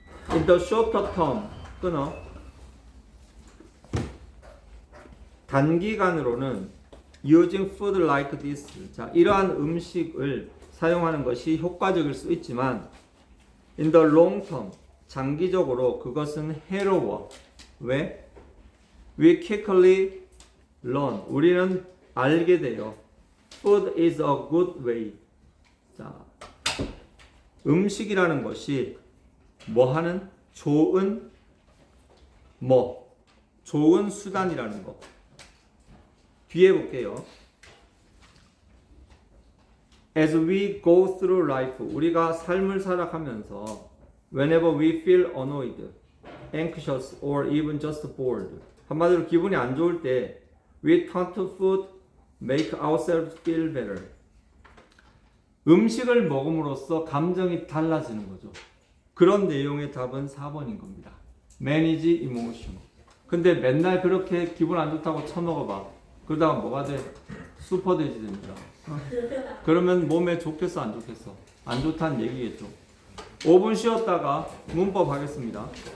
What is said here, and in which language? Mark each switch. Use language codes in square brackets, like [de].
[en] In the shorter term, [ko] 끊어. 단기간으로는 [en] using food like this. [ko] 자, 이러한 음식을 사용하는 것이 효과적일 수 있지만 [en] in the long term, [ko] 장기적으로 그것은 해로워. [en] 왜? We quickly learn. [ko] 우리는 알게 돼요. [en] Food is a good way. [ko] 자, 음식이라는 것이 뭐 하는? 좋은 좋은 수단이라는 거. 뒤에 볼게요. [en] As we go through life, [ko] 우리가 삶을 살아가면서 [en] whenever we feel annoyed, anxious, or even just bored, [ko] 한마디로 기분이 안 좋을 때 [en] we turn to food, make ourselves feel better. [ko] 음식을 먹음으로써 감정이 달라지는 거죠. 그런 내용의 답은 4번인 겁니다. [en] Manage emotion. [ko] 근데 맨날 그렇게 기분 안 좋다고 처먹어봐. 그러다가 뭐가 돼? 슈퍼돼지 됩니다. 그러면 몸에 좋겠어 안 좋겠어? 안 좋다는 얘기겠죠. 5분 쉬었다가 문법 하겠습니다.